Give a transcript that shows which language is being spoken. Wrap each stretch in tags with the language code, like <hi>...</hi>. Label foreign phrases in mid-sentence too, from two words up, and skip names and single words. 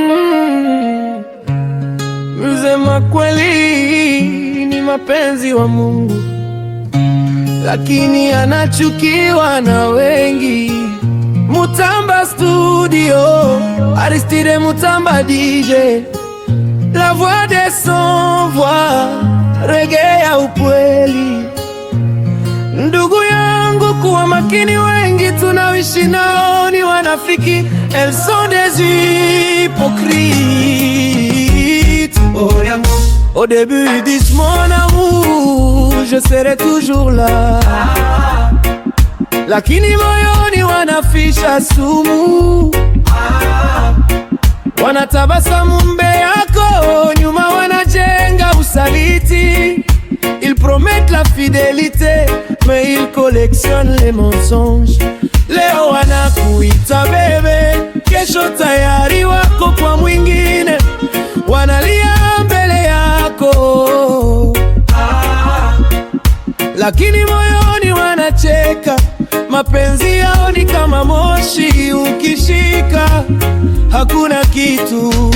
<sw>Mm. Msema kweli ni mapenzi wa Mungu, lakini anachukiwa na wengi.</sw> <fr>Mutamba Studio, Aristide Mutamba D J, la voix des sans voix,</fr> <sw>reggae ya ukweli. Ndugu yangu, kuwa makini, wengi tunaoishi nao ni wanafiki.</sw> <fr>Elles sont des hypocrites. Au début, ils disent, mon amour, je serai toujours là.</fr> <sw>Lakini moyoni wanafisha sumu. Wanatabasamu mbele yako, nyuma wanajenga usaliti.</sw> <fr>Ils promettent la fidélité, mais ils collectionnent les mensonges.</fr> <sw>Leo wanakuita bebe, kesho tayari wako kwa mwingine. Wanalia mbele yako, lakini moyoni wanacheka. Mapenzi yao ni kama moshi, ukishika hakuna kitu.</sw>